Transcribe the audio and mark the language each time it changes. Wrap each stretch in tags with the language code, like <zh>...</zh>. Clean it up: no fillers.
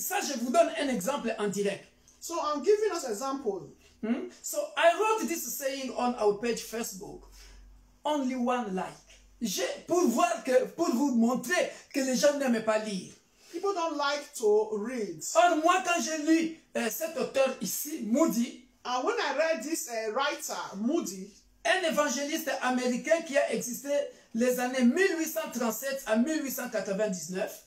<fr>Ça, je vous donne un exemple en direct.</fr> <en>So I'm giving us example. So I wrote this saying on our page Facebook. Only one like.</en> <fr>pour vous montrer que les gens n'aiment pas lire.</fr> <en>People don't like to read.</en> <fr>Or, moi, quand j'ai lu cet auteur ici, Moody,</fr> <en>And when I read this writer, Moody,</en> <fr>un évangéliste américain qui a existé les années 1837 à 1899,</fr>